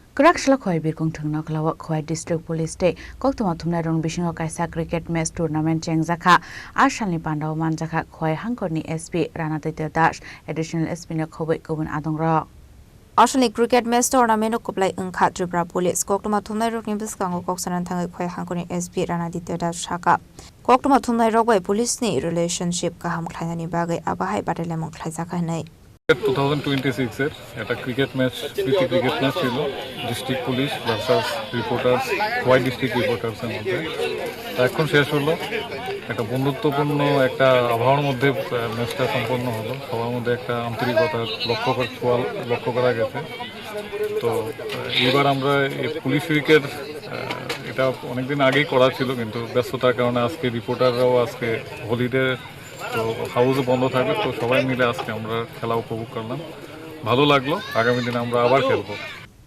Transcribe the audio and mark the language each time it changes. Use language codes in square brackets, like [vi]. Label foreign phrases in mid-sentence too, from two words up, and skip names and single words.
[trp] Kraksalo Khowai Birkhung Thung Nokhlao Khowai [en] District Police [trp] State Koktwma Thumnairokni Bisingo Kaisa [en] Cricket Match Tournament [trp] Chengjakha Salni Pandao Manjakha Khowai Hangkhorni SP Ranaditya Dash [en] Additional SP [trp] Khobwi Kubun Adongrok Salni [en] Cricket Match Tournament [trp] Kuplai Hangkhor Tripura Police Koktwma Thumnairokni Bisingo Koksanan Thangai Khowai Hangkhorni SP Ranaditya Dash Shaka Koktwma Thumnairokni Police ni relationship kaham khlainani bagai abahai badelemong khlaijaka nei [bn] 2026 এর একটা [en] cricket match [bn] প্রীতি [en] cricket match [bn] ছিল [en] district police versus reporters [bn] খোয়াই [en] district reporters [bn] মধ্যে এখন শেষ হলো একটা বন্ধুত্বপূর্ণ একটা আবহাওয়ার মধ্যে ম্যাচটা সম্পন্ন হলো সবার মধ্যে একটা আন্তরিকতা লক্ষ্য করা গেছে তো এবার আমরা এই [en] police week [bn] এটা অনেকদিন আগেই করা ছিল কিন্তু ব্যস্ততার কারণে আজকে রিপোর্টাররাও আজকে হলিডে তো হাউস বন্ধ থাকবে তো সবাই মিলে আজকে আমরা খেলা উপভোগ করলাম ভালো লাগলো আগামী দিনে আমরা আবার খেলবো